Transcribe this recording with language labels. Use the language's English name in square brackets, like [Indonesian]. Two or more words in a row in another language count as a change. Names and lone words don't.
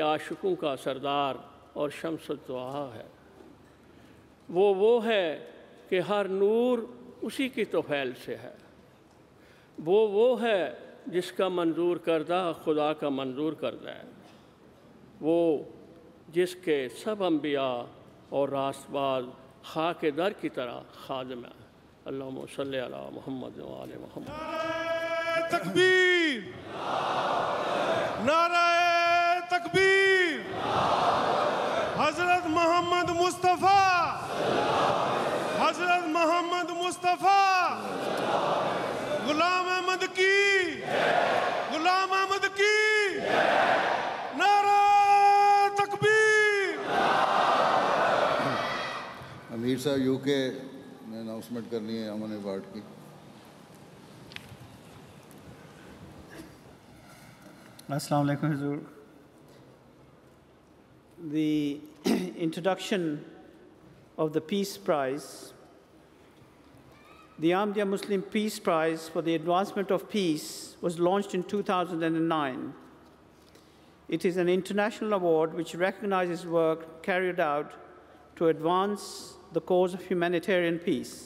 [Urdu] عاشقوں کا سردار اور شمس الضحا ہے، وہ ہے کہ ہر نور اسی کی طفیل سے ہے، وہ ہے جس کا منظور کردہ خدا کا منظور کردہ ہے، وہ جس کے سب انبیاء اور راست باز خاک در کی طرح خادم ہیں۔ [Arabic] اللہم صلی علی محمد و آل محمد۔ [Urdu] نعرہ تکبیر، نعرہ تکبیر، حضرت محمد مصطفیٰ، حضرت محمد مصطفیٰ، غلام احمد کی، غلام احمد کی، نعرہ تکبیر۔ امیر صاحب یو کے نے اناؤنسمنٹ کرنی ہے امن ایوارڈ کی۔ [Arabic] السلام علیکم, Hazur. [English] The introduction of the Peace Prize, the Ahmadiyya Muslim Peace Prize for the Advancement of Peace, was launched in 2009. It is an international award which recognizes work carried out to advance the cause of humanitarian peace.